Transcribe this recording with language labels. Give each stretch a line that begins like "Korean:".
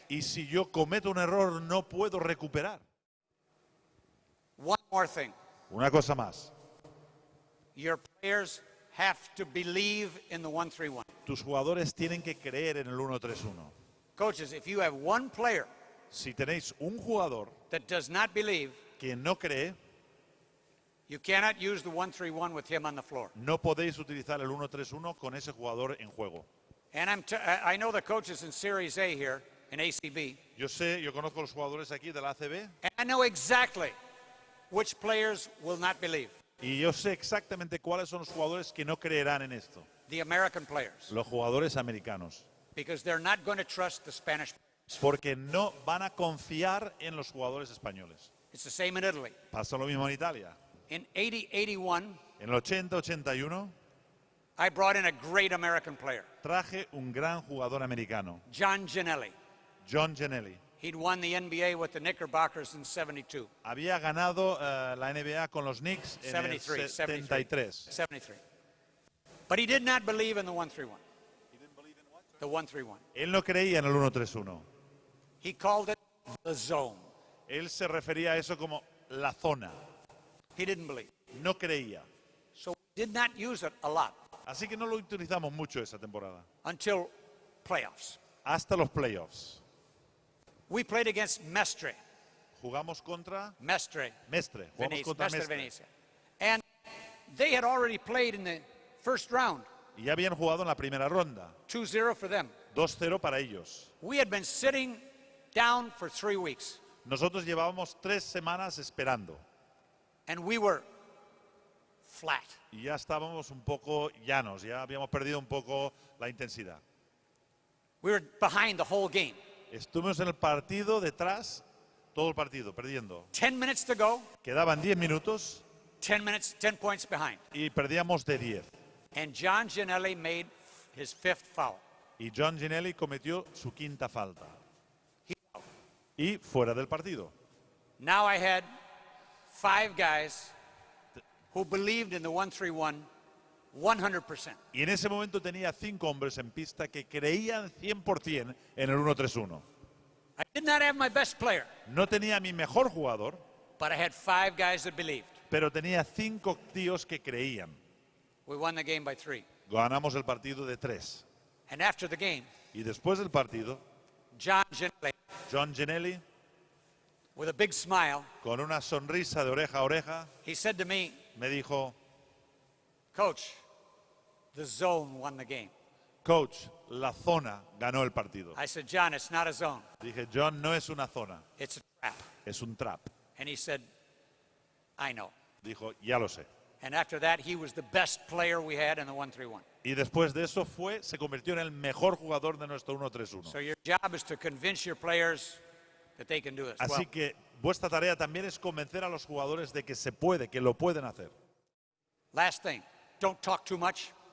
Spanish: Y si yo cometo un error, no puedo recuperar.
English: One more thing.
Spanish: Una cosa más.
English: Your players have to believe in the 1-3-1.
Spanish: Tus jugadores tienen que creer en el 1-3-1.
English: Coaches, if you have one player
Spanish: Si tenéis un jugador
English: that does not believe,
Spanish: que no cree,
English: you cannot use the 1-3-1 with him on the floor.
Spanish: no podéis utilizar el 1-3-1 con ese jugador en juego.
English: And I know the coaches in Series A here, in ACB,
Spanish: Yo conozco los jugadores aquí de la ACB
English: and I know exactly which players will not believe.
Spanish: y yo sé exactamente cuáles son los jugadores que no creerán en esto.
English: The American players,
Spanish: Los jugadores americanos.
English: because they're not going to trust the Spanish players.
Spanish: Porque no van a confiar en los jugadores españoles.
English: It's the same in Italy.
Spanish: Pasa lo mismo en Italia.
English: In 80-81,
Spanish: En el 80-81
English: I brought in a great American player,
Spanish: traje un gran jugador americano,
English: John Ginelli.
Spanish: John Ginelli.
English: He'd won the NBA with the Knickerbockers in 72.
Spanish: Había ganado la NBA con los Knicks en el 73.
English: 73. But he did not believe in the 1-3-1. The 1-3-1.
Spanish: Él no creía en el 1-3-1.
English: He called it the zone.
Spanish: Él se refería a eso como la zona.
English: He didn't believe.
Spanish: No creía.
English: So we did not use it a lot
Spanish: Así que no lo utilizamos mucho esa temporada.
English: until playoffs.
Spanish: Hasta los playoffs.
English: We played against Mestre.
Spanish: Jugamos contra Mestre. Mestre. Jugamos Venecia, contra Mestre Venecia.
English: And they had already played in the first round.
Spanish: Y ya habían jugado en la primera ronda.
English: 2-0 for them.
Spanish: 2-0 para ellos.
English: We had been sitting down for 3 weeks.
Spanish: Nosotros llevábamos 3 semanas esperando.
English: And we were flat.
Spanish: Y ya estábamos un poco llanos. Ya habíamos perdido un poco la intensidad.
English: We were behind the whole game.
Spanish: Estuvimos en el partido detrás, todo el partido, perdiendo.
English: 10 minutes to go,
Spanish: Quedaban 10 minutos
English: 10 points behind.
Spanish: y perdíamos de 10.
English: And John Ginelli made his 5th foul.
Spanish: Y John Ginelli cometió su 5ª falta.
English: He-
Spanish: Y fuera del partido.
English: Now I had 5 guys who believed in the 1-3-1 100%.
Spanish: Y en ese momento tenía 5 hombres en pista que creían 100% en el 1-3-1.
English: I did not have my best player,
Spanish: No tenía a mi mejor jugador,
English: but I had 5 guys that believed.
Spanish: pero tenía 5 tíos que creían.
English: We won the game by 3.
Spanish: Ganamos el partido de 3.
English: And after the game,
Spanish: Y después del partido,
English: John Ginelli,
Spanish: John Ginelli,
English: with a big smile,
Spanish: con una sonrisa de oreja a oreja,
English: he said to me,
Spanish: me dijo,
English: Coach, the zone won the game.
Spanish: Coach, la zona ganó el partido.
English: I said, John, it's not a zone.
Spanish: Dije, John, no es una zona,
English: It's a trap.
Spanish: es un trap.
English: And he said, I know.
Spanish: Dijo, ya lo sé.
English: And after that, he was the best player we had in the 1-3-1.
Spanish: Y después de eso se convirtió en el mejor jugador de nuestro 1-3-1.
English: So your job is to convince your players that they can do this.
Spanish: Así
English: Well,
Spanish: que vuestra tarea también es convencer a los jugadores de que se puede, que lo pueden hacer.
English: last thing, don't talk too much